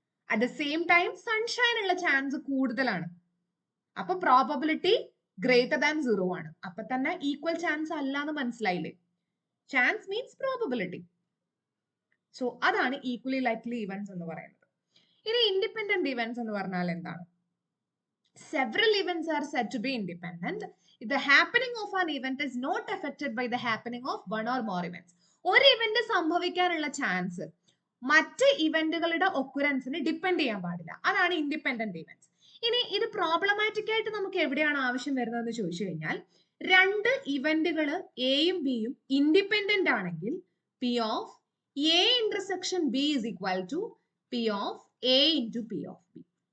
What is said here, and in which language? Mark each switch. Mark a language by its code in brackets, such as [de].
[ml] At the same time sunshine ഉള്ള chance കൂടുതലാണ്. അപ്പൊ പ്രോബബിലിറ്റി ഗ്രേറ്റർ ദാൻ 0 ആണ്. അപ്പൊ തന്നെ ഈക്വൽ ചാൻസ് അല്ല എന്ന് മനസ്സിലായില്ലേ? Chance means probability. സോ അതാണ് ഈക്വലി ലൈക്ലി ഇവന്റ്സ് എന്ന് പറയുന്നത്. ഇനി ഇൻഡിപെൻഡന്റ് ഇവന്റ്സ് എന്ന് പറഞ്ഞാൽ എന്താണ്? [en] Several events are said to be independent if the happening of an event is not affected by the happening of one or more events. [ml] ഒരു event സംഭവിക്കാനുള്ള chance മറ്റ് ഇവന്റുകളുടെ ഒക്കുറൻസിന് depend ചെയ്യാൻ പാടില്ല. അതാണ് ഇൻഡിപെൻഡന്റ് ഇവന്റ്സ്. ഇനി ഇത് പ്രോബ്ലമാറ്റിക് ആയിട്ട് നമുക്ക് എവിടെയാണ് ആവശ്യം വരുന്നതെന്ന് ചോദിച്ചു കഴിഞ്ഞാൽ, രണ്ട് ഇവന്റുകൾ എയും ബിയും ഇൻഡിപെൻഡന്റ് ആണെങ്കിൽ [en] P of A intersection B is equal to P of A into P of B.